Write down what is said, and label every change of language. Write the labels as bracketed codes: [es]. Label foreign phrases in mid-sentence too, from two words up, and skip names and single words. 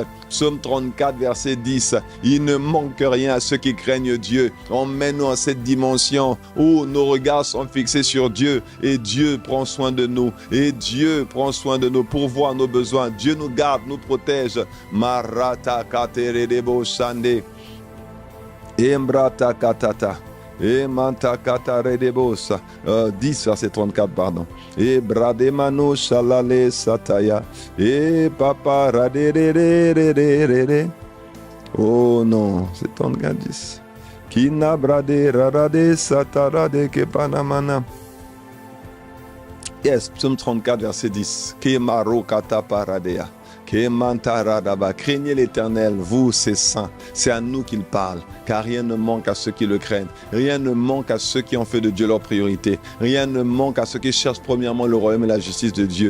[fr] Psaume 34, verset 10. Il ne manque rien à ceux qui craignent Dieu. Emmène-nous à cette dimension où nos regards sont fixés sur Dieu et Dieu prend soin de nous. Et Dieu prend soin de nous, pourvoit nos besoins. Dieu nous garde, nous protège. Marata kateredebo shande. Embrata katata. Et manta kataredebosa. 10 verset 34, pardon. Et brademano shalale sataya. Et papa radere. Oh non, c'est 34, 10. Kina brade rarade satarade ke panamana. Yes, psaume 34, verset 10. Kemaro kata paradea. Craignez l'Éternel, vous, ses saints. C'est à nous qu'il parle, car rien ne manque à ceux qui le craignent. Rien ne manque à ceux qui ont fait de Dieu leur priorité. Rien ne manque à ceux qui cherchent premièrement le royaume et la justice de Dieu.